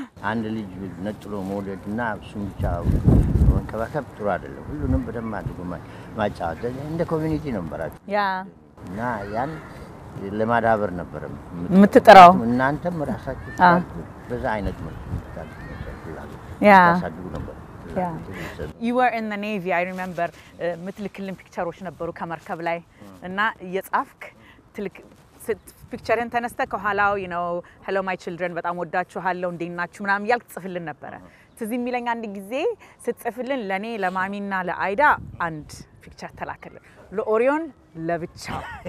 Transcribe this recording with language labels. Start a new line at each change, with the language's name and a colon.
Amharic: አንድ ልጅ ነጥሎ መውለድና እሱን ብቻ መንከባከብ ጥሩ አይደለም ሁሉንም በደንብ አድርጎ ማጫወት እንደ ኮሚኒቲ ነው ማለት ያ እና ያን ለማዳበር ነበር የምትጠራው እናንተም ራሳችሁ በዛ አይነት መልኩ ታሳድጉ ነበር Yeah.
English: You were in the Navy, I remember.
Amharic: ምትልክልን ፒክቸሮች ነበሩ ከመርከብ ላይ እና የጻፍክ ትልክ ፒክቸርን ተነስተ ከኋላው
English: you know hello my children
Amharic: በጣም ወዳችኋለሁ እንዴናችሁ ምናምን ያልክ ጽፍልን ነበር ትዝ የሚለኝ አንድ ጊዜ ስትጽፍልን ለኔ ለማሚና ለአይዳ አንድ ፒክቸር ተላከልን ለኦሪዮን ለብቻው